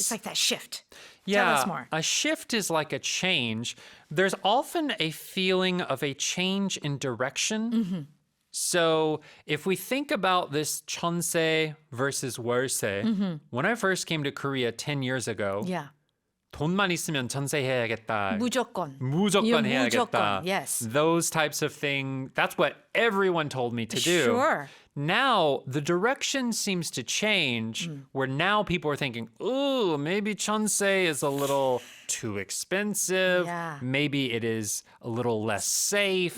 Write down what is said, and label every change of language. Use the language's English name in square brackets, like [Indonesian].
[English] It's like that shift. Yeah, Tell us more. a shift is like a change. There's often a feeling of a change in direction. So if we think about this jeonse versus 월세, when I first came to Korea 10 years ago, Yeah. [Korean] 돈만 있으면 전세해야겠다. 무조건. 무조건 해야겠다. 무조건, [English] yes. Those types of things. That's what everyone told me to do. Sure. Now, the direction seems to change where now people are thinking, ooh, maybe jeonse is a little too expensive. Yeah. Maybe it is a little less safe.